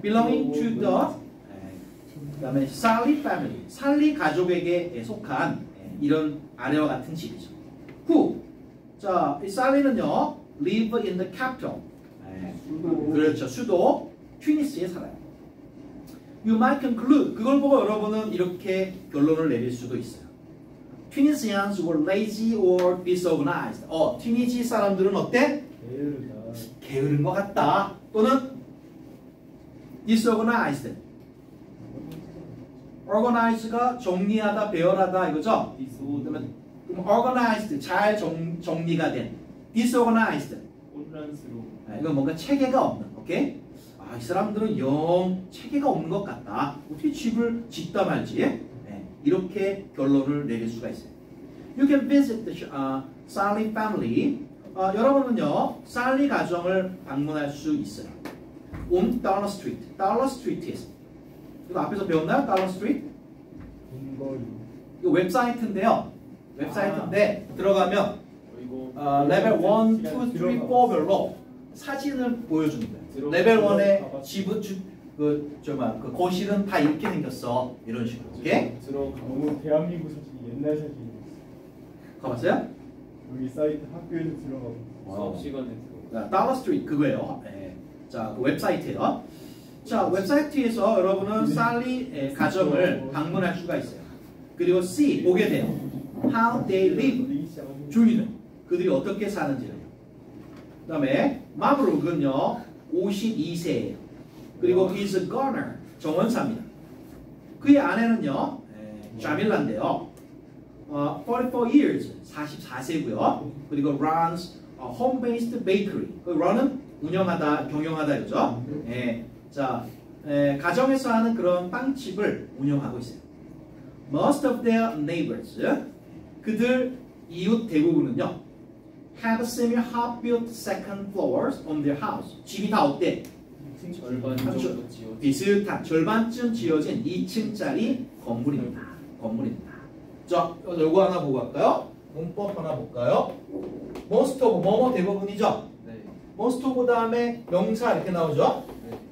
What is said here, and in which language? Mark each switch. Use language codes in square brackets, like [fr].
[en] Belonging to the [ko] 그다음에 [en] Sally family. [ko] 살리 가족에게 속한 이런 아래와 같은 집이죠. [en] Who? [ko] 자, 이 살리는요. [en] Live in the capital. [ko] 그렇죠. 수도 튜니스에 살아요. [en] You might conclude. [ko] 그걸 보고 여러분은 이렇게 결론을 내릴 수도 있어요. [en] Tunisians were lazy or disorganized. [ko] 튀니지 사람들은 어때? 게으른 것 같다. 또는 disorganized. organize가 정리하다, 배열하다 이거죠? 그러면 그럼 organized, 잘 정리가 된. [en] disorganized, [ko] 혼란스러운. 이건 뭔가 체계가 없는. 오케이? 아, 이 사람들은 영 체계가 없는 것 같다. 어떻게 집을 짓다 말지? 이렇게 결론을 내릴 수가 있어요. [en] You can visit the Sally family. [ko] 여러분은요, 살리 가정을 방문할 수 있어요. [en] on Dollar Street. [ko] Dollar Street에서. 이거 앞에서 배웠나요? Dollar Street? 근거리. 이거 웹사이트인데요. 웹사이트인데 들어가면 이거 레벨 1, 2, 3, 4별로 사진을 보여주는 거예요. 레벨 1의 집은 그 거실은 다 이렇게 생겼어. 이런 식으로. 오케이? 들어가. 너무 대한민국 사진이 옛날 사진이었어. 가봤어요? 여기 사이트 학교에서 들어가고. 수업 시간에 들어. 달러 스트리트 그거예요. 자, 그 웹사이트예요. 자, 웹사이트에서 여러분은 살리 가정을 방문할 수가 있어요. 그리고 see 보게 돼요. [en] How they live. [ko] 주인은 그들이 어떻게 사는지를. 그다음에 마브룩은요 52세예요. 그리고 [en] he's a gardener [ko] 정원사입니다. 그의 아내는요 자밀라인데요. [en] 44 years [ko] 44세고요. 그리고 [en] runs a home-based bakery. [ko] 그 run은 운영하다 경영하다 이죠. 자 가정에서 하는 그런 빵집을 운영하고 있어요. [en] Most of their neighbors [ko] 그들 이웃 대부분은요 [en] have similar half-built second floors on their house. [ko] 집이 다 어때? 절반 정도 지어진. 비슷한 절반쯤 지어진 2층짜리 건물입니다. 자, 요거 하나 보고 갈까요? 문법 하나 볼까요? most of 뭐뭐 대부분이죠. 네. most of 다음에 명사 이렇게 나오죠. 네.